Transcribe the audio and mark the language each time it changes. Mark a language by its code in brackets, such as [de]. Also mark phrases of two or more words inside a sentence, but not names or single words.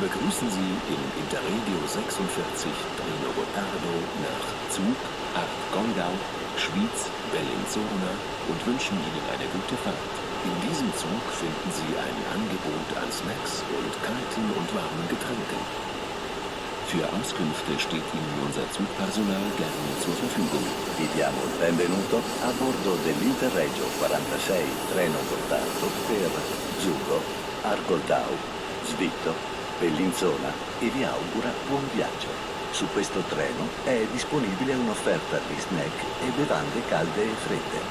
[de] müssen Sie im Interregio 46 Treno Gottardo nach Zug, Arth-Goldau, Schwyz, Bellinzona und wünschen Ihnen eine gute Fahrt. In diesem Zug finden Sie ein Angebot an Snacks und kalten und warmen Getränken. Für Auskünfte steht Ihnen unser Zugpersonal gerne zur Verfügung. [it] Vi diamo il benvenuto a bordo dell'Interregio 46 Treno Gottardo per Zugo, Argoldau, Svitto, Bellinzona e vi augura buon viaggio. Su questo treno è disponibile un'offerta di snack e bevande calde e fredde.